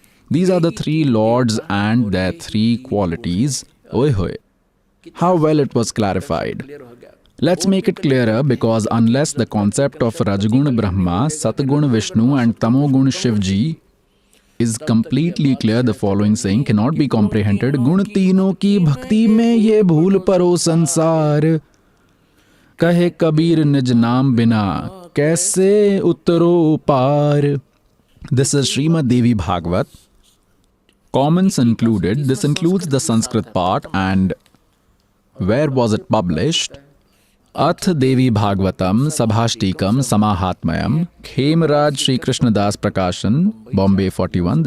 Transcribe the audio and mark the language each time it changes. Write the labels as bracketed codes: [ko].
[en] These are the three lords and their three qualities. Oi hoy. How well it was clarified. Let's make it clearer, because unless the concept of Rajgun Brahma, Satgun Vishnu and Tamogun Shivji is completely clear, the following saying cannot be comprehended. [hi] Gun तीनों की भक्ति में ये भूल परो संसार, कहे कबीर निज नाम बिना कैसे उतरो पार. [en] This is Srimad Devi Bhagavad. Comments included. This includes the Sanskrit part. And where was it published? Ath Devi Bhagavatam Sabhashtikam Samahatmayam, Khemaraj Sri Krishnadas Prakashan, Bombay 41.